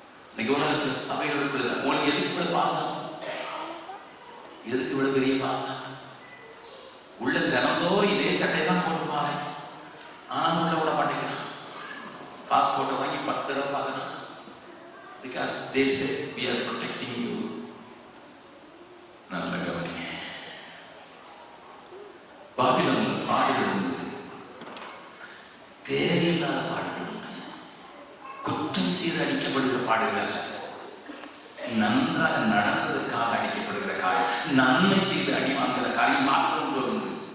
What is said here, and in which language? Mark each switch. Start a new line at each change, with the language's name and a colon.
Tamil: இன்னைக்கு உலகத்துல சபைகளுக்குள்ள உனக்கு எதுக்கு இவ்வளவு பாருங்க, எதுக்கு இவ்வளவு பெரிய பாருங்க. உள்ள தினந்தோறும் இதே சட்டை தான் போட்டு பாரு, ஆனா உள்ள விட மாட்டேங்கிறான். பாஸ்போர்ட்டை வாங்கி 10 தடவை பார்க்கணும்.
English: Because they say we are protecting you.
Tamil: நல்ல கவனிங்க. பாபிலோன்ல பாடுகள் உண்டு, தேவையில்லாத பாடுகள் உண்டு. குற்றம் செய்து அடிக்கப்படுகிற பாடுகள் அல்ல, நன்றாக நடந்ததற்காக அடிக்கப்படுகிற காரியம், நன்மை செய்து அடி வாங்குகிற காரியம் பாபிலோன்ல உண்டு.